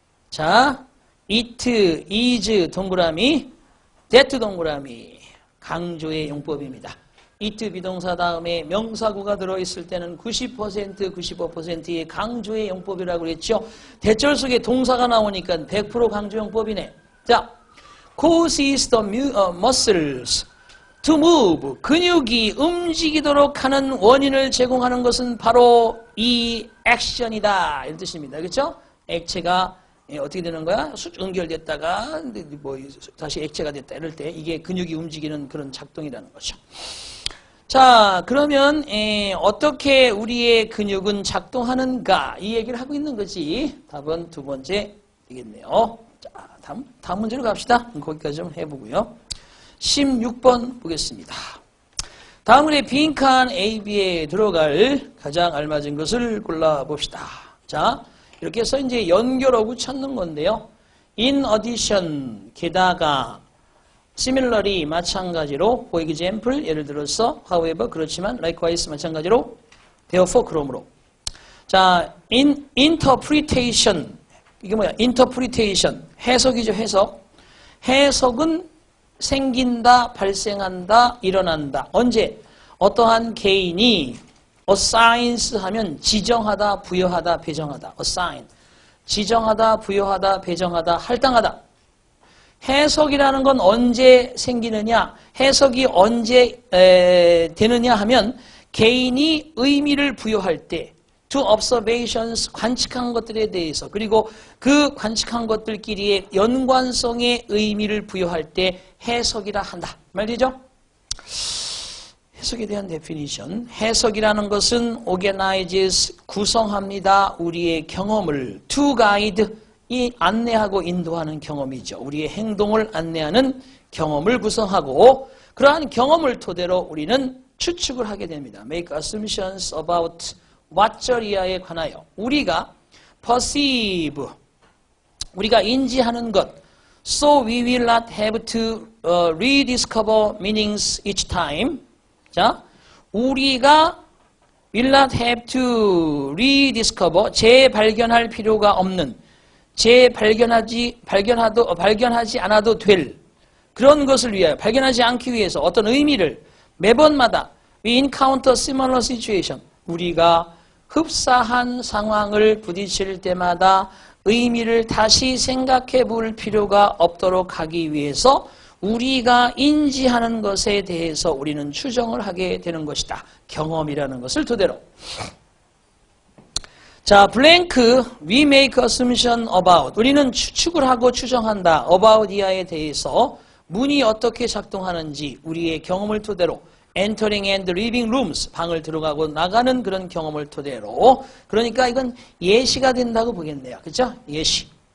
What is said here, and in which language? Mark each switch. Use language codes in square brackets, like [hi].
[ko] 자, [en] it is [ko] 동그라미, that 동그라미, 강조의 용법입니다. it 비동사 다음에 명사구가 들어있을 때는 90%, 95%의 강조의 용법이라고 그랬죠. 대절 속에 동사가 나오니까 100% 강조 용법이네. [en] 자, causes the muscles to move. [ko] 근육이 움직이도록 하는 원인을 제공하는 것은 바로 이 액션이다. 이런 뜻입니다. 그렇죠? 액체가 어떻게 되는 거야? 응결됐다가 뭐 다시 액체가 됐다. 이럴 때 이게 근육이 움직이는 그런 작동이라는 거죠. 자, 그러면 어떻게 우리의 근육은 작동하는가? 이 얘기를 하고 있는 거지. 답은 두 번째 되겠네요. 자, 다음 문제로 갑시다. 거기까지 좀 해보고요. 16번 보겠습니다. 다음으로 빈칸 AB에 들어갈 가장 알맞은 것을 골라봅시다. 자, 이렇게 해서 이제 연결하고 찾는 건데요. [en] In addition, [ko] 게다가, [en] similarly, [ko] 마찬가지로, [en] for example, [ko] 예를 들어서, [en] however, [ko] 그렇지만, [en] likewise, 마찬가지로, therefore, [ko] 그러므로. 자, [en] in interpretation, [ko] 이게 뭐야? interpretation, 해석이죠, 해석. 해석은 생긴다, 발생한다, 일어난다. 언제? 어떠한 개인이 assigns 하면 지정하다, 부여하다, 배정하다. [en] assign. [ko] 지정하다, 부여하다, 배정하다, 할당하다. 해석이라는 건 언제 생기느냐? 해석이 언제 되느냐 하면 개인이 의미를 부여할 때, [en] to observations, [ko] 관측한 것들에 대해서, 그리고 그 관측한 것들끼리의 연관성의 의미를 부여할 때 해석이라 한다. 말이죠? 해석에 대한 데피니션. 해석이라는 것은 organizes, 구성합니다. 우리의 경험을 [en] to guide, [ko] 이 안내하고 인도하는 경험이죠. 우리의 행동을 안내하는 경험을 구성하고 그러한 경험을 토대로 우리는 추측을 하게 됩니다. [en] Make assumptions about [ko] 왓저리아에 관하여 우리가 [en] perceive, [ko] 우리가 인지하는 것, [en] so we will not have to rediscover meanings each time. [ko] 자, 우리가 [en] will not have to rediscover, [ko] 재발견할 필요가 없는, 발견하지 않아도 될 그런 것을 위하여, 발견하지 않기 위해서 어떤 의미를 매번마다 [en] we encounter similar situation, [ko] 우리가 흡사한 상황을 부딪힐 때마다 의미를 다시 생각해 볼 필요가 없도록 하기 위해서 우리가 인지하는 것에 대해서 우리는 추정을 하게 되는 것이다. 경험이라는 것을 토대로. 자, 블랭크, [en] we make assumption about. [ko] 우리는 추측을 하고 추정한다. about 이하에 대해서 문이 어떻게 작동하는지 우리의 경험을 토대로 [en] entering and leaving rooms, [ko] 방을 들어가고 나가는 그런 경험을 토대로. 그러니까 이건 예시가 된다고 보겠네요. 그렇죠? 예시.